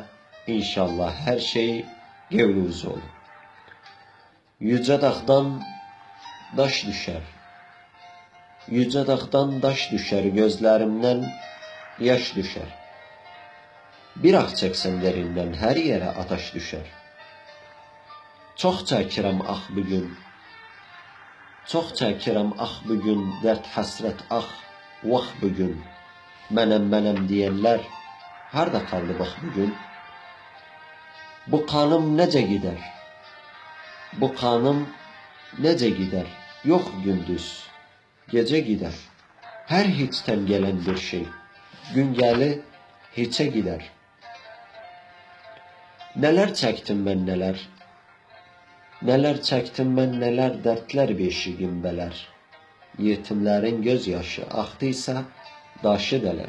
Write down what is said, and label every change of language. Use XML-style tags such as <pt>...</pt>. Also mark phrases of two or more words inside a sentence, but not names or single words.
<tr>İnşallah her şey gönlünüz olur. Yüce dağdan daş düşer. Yüce dağdan daş düşer, gözlerimden yaş düşer. Bir ah çeksem derinden her yere ateş düşer.</tr> <az>Çox çəkirəm ah bugün. Çox çəkirəm ah bugün, dərd həsrət ah, vax bugün. Mənəm deyənlər harda qaldı bax bugün? Bu kanım necə gider? Bu kanım necə gider? Yox gündüz, gecə gider. Hər hiçten gelen bir şey, gün gəli hiçe gider. Neler çəkdim mən neler?</az> <tr>Neler çektim ben neler, dertler beşiğim beler. Yetimlerin gözyaşı aktıysa daşı deler.</tr>